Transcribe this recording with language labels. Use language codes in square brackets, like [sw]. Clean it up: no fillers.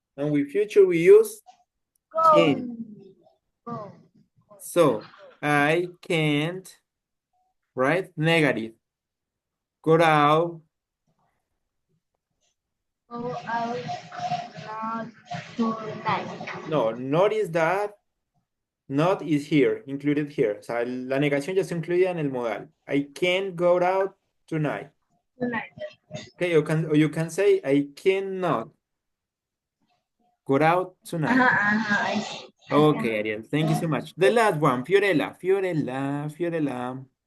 [en] And with future we use can. So I can't write negative. Go out. Go out not tonight. No, notice that not is here, included here. [es] O sea, la negación ya está incluida en el modal. [en] I can't go out tonight. Tonight. Okay, or you can say I cannot go out tonight. I see. Okay, Ariel, thank you so much. The last one, Fiorella. Fiorella.